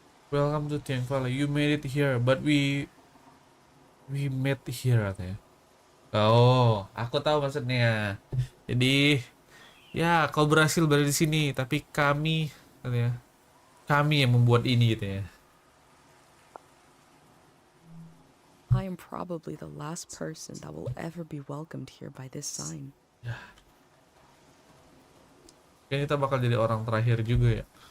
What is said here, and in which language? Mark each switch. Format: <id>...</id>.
<en>Welcome to Tiang Valley. You made it here, but we met here katanya.</en> <id>Oh, aku tahu maksudnya. Jadi, ya kau berhasil berada di sini, tapi kami katanya. Kami yang membuat ini gitu ya.</id> <en>I am probably the last person that will ever be welcomed here by this sign.</en> <id>Ya. Kayaknya kita bakal jadi orang terakhir juga ya.</id>